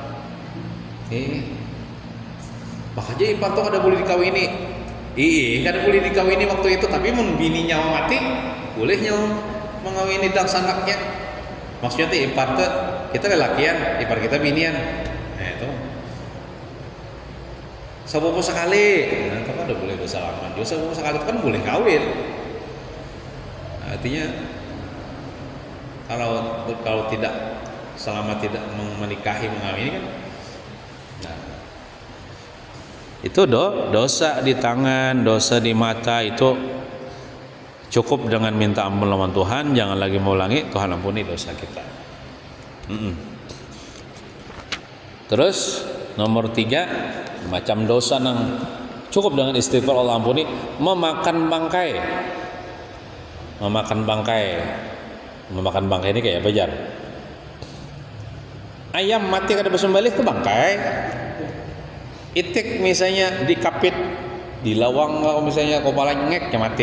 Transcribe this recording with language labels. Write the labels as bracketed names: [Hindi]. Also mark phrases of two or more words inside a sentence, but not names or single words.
[Banjar] Makanya ipar tuh ada boleh dikawini. Kada boleh dikawini waktu itu, tapi mun bininya mati, bolehnya mengawini dak sanaknya. Maksudnya ipar tuh kita lelakian, ipar kita binian. [Indonesian] Nah, itu sepupu sekali, itu kan udah boleh bersalaman. Juga sepupu sekali itu kan boleh kawin. Nah, artinya kalau tidak selama tidak menikahi mengawini kan, nah, itu dosa di tangan, dosa di mata itu cukup dengan minta ampun lawan Tuhan, jangan lagi mengulangi. [Banjar] Tuhan ampuni dosa kita. Terus nomor 3, macam dosa nang cukup dengan istighfar Allah ampuni, memakan bangkai ini kayak apa jar? Ayam mati kada bersembelih ke bangkai. Itik misalnya dikapit, dilawang kalau misalnya kepala ngek mati.